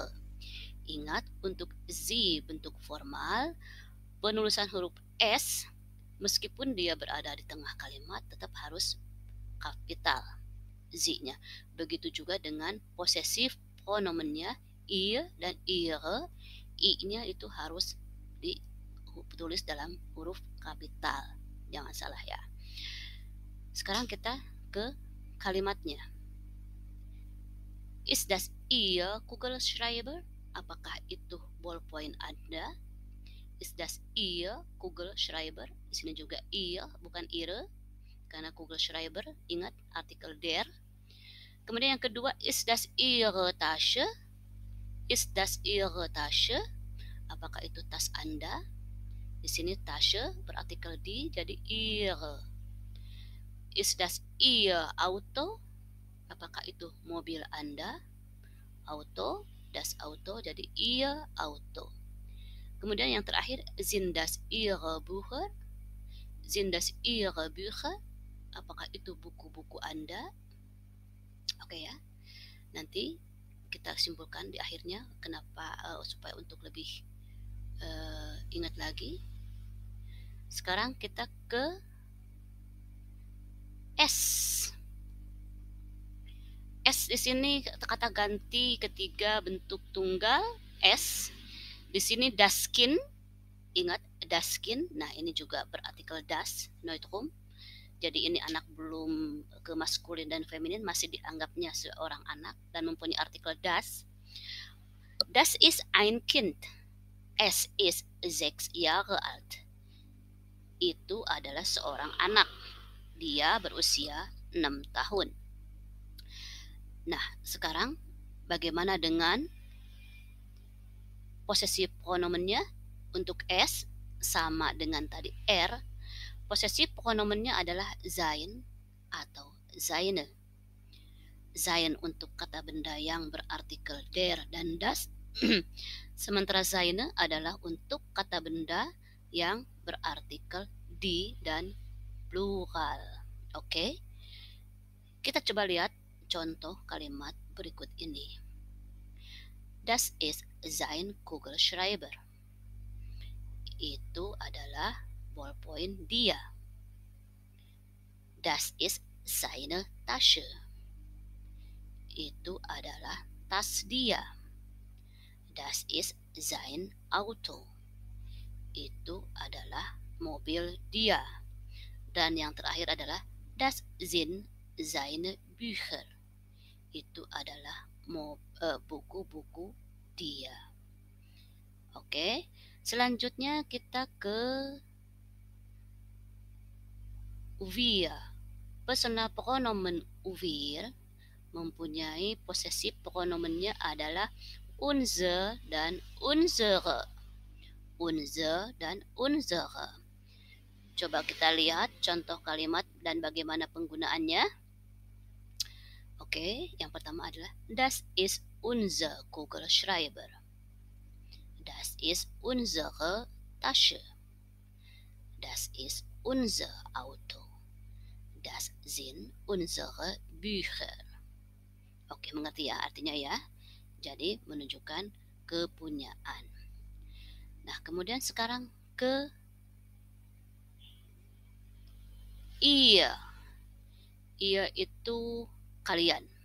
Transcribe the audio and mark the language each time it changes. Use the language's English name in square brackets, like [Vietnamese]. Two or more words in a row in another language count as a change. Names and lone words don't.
[Indonesian] Ingat, untuk sie bentuk formal, penulisan huruf S meskipun dia berada di tengah kalimat tetap harus kapital Z-nya. Begitu juga dengan posesif pronomennya ihr dan ihre, I-nya itu harus ditulis dalam huruf kapital. Jangan salah ya. Sekarang kita ke kalimatnya. [German] Ist das ihr Kugelschreiber? [Indonesian] Apakah itu ballpoint Anda? [German] Ist das ihr Kugelschreiber? [Indonesian] Di sini juga ihr, bukan ihre, karena Kugelschreiber, ingat artikel der. Kemudian yang kedua, [German] ist das ihre Tasche? Ist das ihre Tasche? [Indonesian] Apakah itu tas Anda? Di sini Tasche berartikel di, jadi ihre. [German] Ist das ihr Auto? [Indonesian] Apakah itu mobil Anda? [German] Auto, das Auto, jadi ihr Auto. [Indonesian] Kemudian yang terakhir, [German] sind das ihre Bücher? Sind das ihre Bücher? [Indonesian] Apakah itu buku-buku Anda? Oke ya. Nanti kita simpulkan di akhirnya kenapa supaya untuk lebih ingat lagi. Sekarang kita ke S. S di sini kata ganti ketiga bentuk tunggal S. Di sini daskin. Ingat daskin. Nah, ini juga berartikel das, neutrum. Jadi ini anak belum ke maskulin dan feminin, masih dianggapnya seorang anak dan mempunyai artikel das. [German] Das ist ein Kind. Es ist 6 Jahre alt. [Indonesian] Itu adalah seorang anak. Dia berusia 6 tahun. Nah, sekarang bagaimana dengan posesif pronomennya? Untuk S sama dengan tadi R. Posesif pronomennya adalah sein atau seine. Sein untuk kata benda yang berartikel der dan das. Sementara seine adalah untuk kata benda yang berartikel die dan plural. Oke? Kita coba lihat contoh kalimat berikut ini. [German] Das ist sein Kugelschreiber. [Indonesian] Itu adalah ballpoint dia. [German] Das ist seine Tasche. [Indonesian] Itu adalah tas dia. [German] Das ist sein Auto. [Indonesian] Itu adalah mobil dia. Dan yang terakhir adalah [German] das sind seine Bücher. [Indonesian] Itu adalah buku-buku dia. Oke, selanjutnya kita ke wir. Personal pronomen wir mempunyai posesif pronomennya adalah unser dan unsere. [German] Unser dan unsere. [Indonesian] Coba kita lihat contoh kalimat dan bagaimana penggunaannya. Oke, yang pertama adalah [German] das ist unser Kugelschreiber. Das ist unsere Tasche. Das ist unser Auto. Das sind unsere Bücher. [Indonesian] Oke, mengerti ya artinya ya? Jadi menunjukkan kepunyaan. Nah, kemudian sekarang ke ihr. Ihr itu kalian.